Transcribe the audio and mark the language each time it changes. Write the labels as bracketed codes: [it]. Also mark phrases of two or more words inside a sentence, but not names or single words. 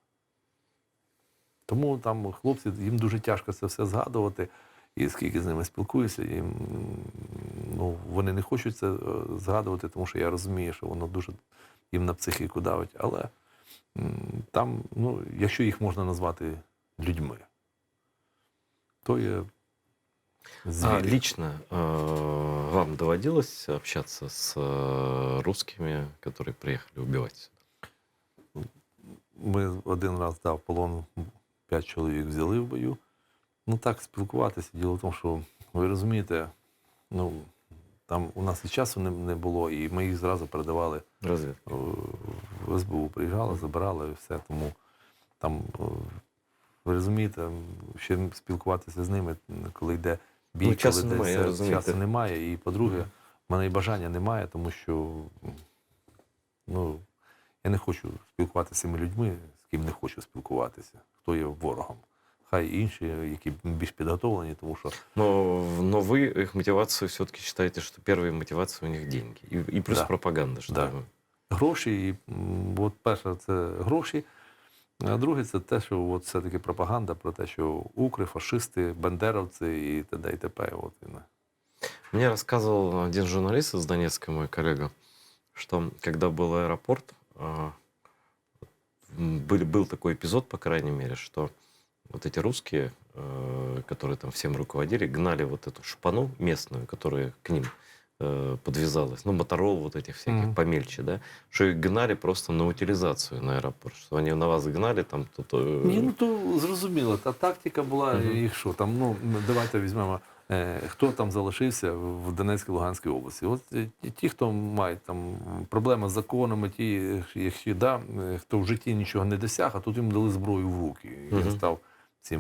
[uk] Тому там хлопці, їм дуже тяжко це все згадувати, і скільки з ними спілкуюся, їм, ну, вони не хочуть це згадувати, тому що я розумію, що воно дуже їм на психіку давить. Але там, ну, якщо їх можна назвати людьми, то є звірі. [ru] Лично вам доводилось общаться с русскими, которые приехали убивать сюда? [uk] Ми один раз дав полон, 5 чоловік взяли в бою. Ну так, спілкуватися. Діло в тому, що, ви розумієте, ну, там у нас і часу не було, і ми їх зразу передавали Розвідки. в СБУ. Приїжджали, забирали і все. Тому там, ви розумієте, ще спілкуватися з ними, коли йде бій, Ну, часу коли немає, я розумію. часу немає. І, по-друге, в мене і бажання немає, тому що, ну, я не хочу спілкуватися з цими людьми, з ким не хочу спілкуватися, хто є ворогом. Хай інші, які більш підготовлені, тому що... [ru] Но вы их мотивацию все-таки считаете, что первая мотивация у них деньги. И плюс Да. пропаганда. Что Да. [uk] Гроші, і от перше це гроші, а друге це те, що от все-таки пропаганда про те, що укри, фашисти, бандеровці і т.д. і т.п. От, [ru] Мне рассказывал один журналист из Донецка, мой коллега, что когда был аэропорт, был такой эпизод, по крайней мере, что вот эти русские, которые там всем руководили, гнали вот эту шпану местную, которая к ним подвязалась, ну, Моторол вот этих всяких помельче, да, что их гнали просто на утилизацию на аэропорт, что они на вас гнали, там тут... [uk] Ні, ну то зрозуміло, та тактика була, їх що там, ну, давайте візьмемо, хто там залишився в Донецькій, Луганській області. От ті, хто мають там проблеми з законами, ті, якщо, да, хто в житті нічого не досяг, а тут їм дали зброю в руки, і він став цим.